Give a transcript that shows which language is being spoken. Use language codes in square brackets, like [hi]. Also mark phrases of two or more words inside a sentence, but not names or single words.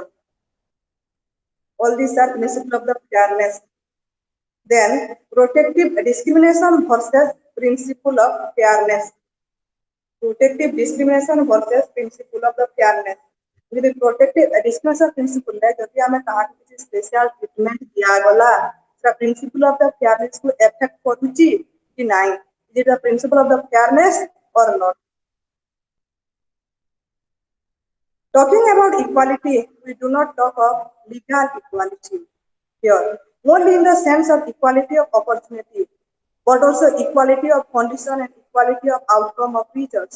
[en] All these are principles of the fairness. Then protective discrimination versus principle of fairness. Protective discrimination versus principle of the fairness. [or] ଯଦି [en] protective discrimination principle [or] ରେ ଯଦି ଆମେ କାହାକୁ କିଛି [en] special treatment [or] ଦିଆଗଲା ସେଟା [en] principle of the fairness [or] କୁ affect କରୁଛି କି ନାହିଁ, [en] is it the principle of the fairness or not? Talking about equality, we do not talk of legal equality here, only in the sense of equality of opportunity, but also equality of condition and equality of outcome of results.